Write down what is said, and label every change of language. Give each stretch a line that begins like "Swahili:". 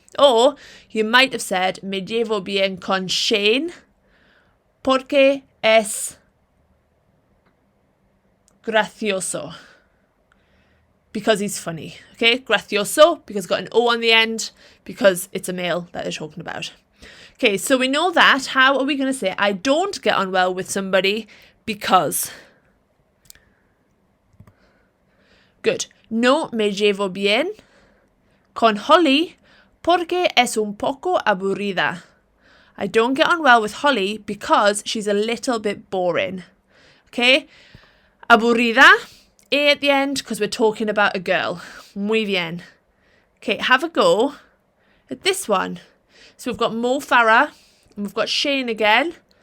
English: Or you might have said,
Spanish: me llevo bien con Shane porque es gracioso.
English: Because he's funny. Okay, gracioso because it's got an O on the end because it's a male that they're talking about. Okay, so we know that. How are we going to say, I don't get on well with somebody because? Good.
Spanish: No me llevo bien con Holly porque es un poco aburrida.
English: I don't get on well with Holly because she's a little bit boring. Okay? Aburrida, A at the end because we're talking about a girl.
Spanish: Muy bien.
English: Okay, have a go at this one. So we've got Mo Farah and we've got Shane again.